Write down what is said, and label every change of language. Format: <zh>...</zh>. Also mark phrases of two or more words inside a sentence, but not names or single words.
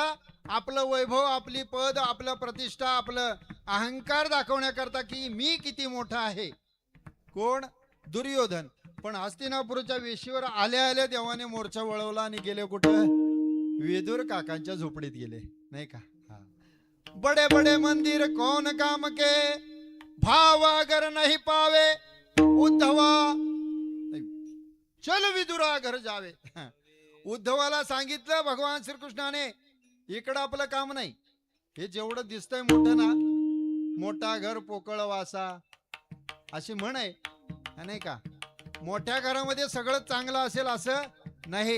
<mr>आपलं वैभव, आपली पद, आपलं प्रतिष्ठा, आपलं अहंकार दाखवण्याकरता की मी किती मोठा आहे. कोण? दुर्योधन. पण हस्तिनापूरच्या वेशीवर आल्या आल्या देवाने मोर्चा वळवला आणि गेले कुठं? विदुर काकांच्या झोपडीत गेले नाही का.</mr> <hi>बडे बडे मंदिर कौन काम के, भाव अगर नहीं पावे उद्धवा चल विदुरा घर जावे.</hi> <mr>उद्धवाला सांगितलं भगवान श्रीकृष्णाने इकडं आपलं काम नाही. हे जेवढं दिसतंय मोठं ना, मोठा घर पोकळ वासा अशी म्हण आहे नाही का. मोठ्या घरामध्ये सगळं चांगलं असेल असं नाही.</mr>